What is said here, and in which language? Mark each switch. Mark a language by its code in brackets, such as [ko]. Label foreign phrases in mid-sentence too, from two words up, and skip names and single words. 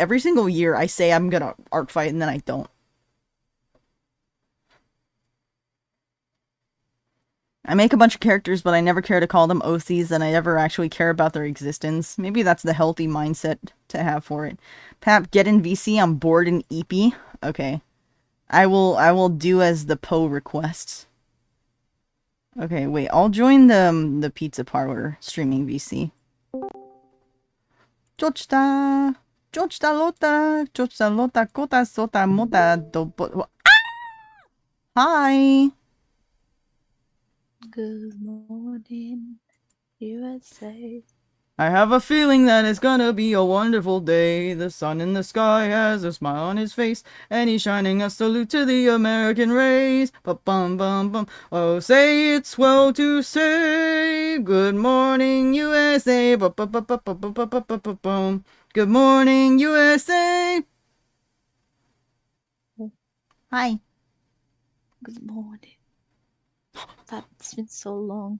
[en] Every single year, I say I'm gonna Artfight, and then I don't. I make a bunch of characters, but I never care to call them OCs, and I never actually care about their existence. Maybe that's the healthy mindset to have for it. Pap, get in VC. I'm bored and eepy. Okay. I will do as the Poe requests. Okay, wait. I'll join the pizza parlor streaming VC. Jochta lota kota sota mota do. Hi. Good morning, USA. I have a feeling that it's gonna be a wonderful day. The sun in the sky has a smile on his face, and he's shining a salute to the American race. Ba-bum bum bum. Oh, say it's well to say good morning, USA. Ba-ba-ba-ba-ba-ba-ba-ba-ba-bum. Good morning, USA. Hi. Good morning. It's been so long.